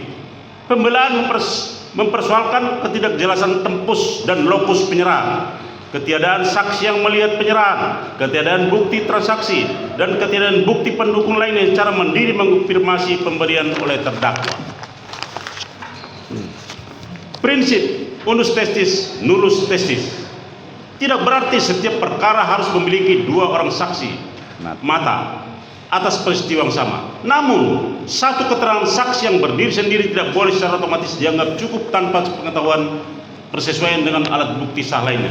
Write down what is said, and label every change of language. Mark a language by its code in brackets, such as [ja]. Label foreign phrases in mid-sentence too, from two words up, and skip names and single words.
[id] Pembelaan mempersoalkan ketidakjelasan tempus dan lokus penyerahan, ketiadaan saksi yang melihat penyerahan, ketiadaan bukti transaksi, dan ketiadaan bukti pendukung lainnya secara mandiri mengkonfirmasi pemberian oleh terdakwa. Prinsip [la] unus testis nullus testis [id] tidak berarti setiap perkara harus memiliki dua orang saksi mata atas peristiwa yang sama. Namun, satu keterangan saksi yang berdiri sendiri tidak boleh secara otomatis dianggap cukup tanpa pengetahuan persesuaian dengan alat bukti sah lainnya.